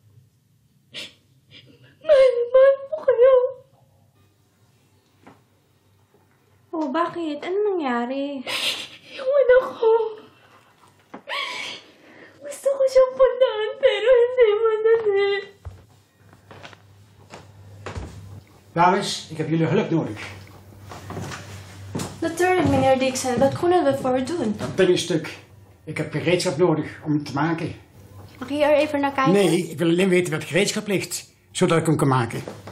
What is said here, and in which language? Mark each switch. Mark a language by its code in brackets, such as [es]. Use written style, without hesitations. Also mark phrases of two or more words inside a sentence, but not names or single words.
[tl] Mahal mo kayo. Oh, bakit? Ano nangyari? Yung anak ko. Gusto ko siyang puntaan pero hindi madali. [nl] Dames, ik heb jullie hulp nodig. Natuurlijk, meneer Dixon. Wat kunnen we voor doen? Dat binnenstuk. Ik heb gereedschap nodig om het te maken. Mag je er even naar kijken? Nee, ik wil alleen weten wat gereedschap ligt, zodat ik hem kan maken.